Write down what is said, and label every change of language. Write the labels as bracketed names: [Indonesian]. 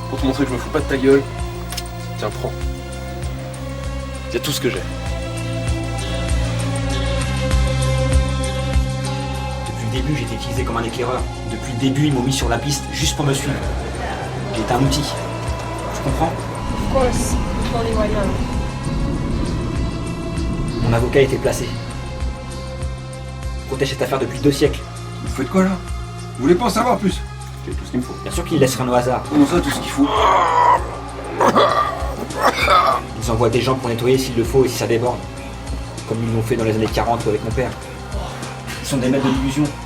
[French] Pour te montrer que je me fous pas de ta gueule, tiens, prends. C'est tout ce que j'ai. Depuis le début, j'ai été utilisé comme un éclaireur. Depuis le début, ils m'ont mis sur la piste juste pour me suivre. J'étais un outil. Tu comprends? [English] Of course, only right now. [French] Mon avocat a été placé. Il protège cette affaire depuis 2 siècles. Vous faites quoi là? Vous voulez pas en savoir plus? J'ai tout ce qu'il me faut. Bien sûr qu'ils laissent rien au hasard. Comment ça, tout ce qu'il faut? Ils envoient des gens pour nettoyer s'il le faut et si ça déborde. Comme ils l'ont fait dans les années 40 avec mon père. Ils sont des maîtres de l'illusion.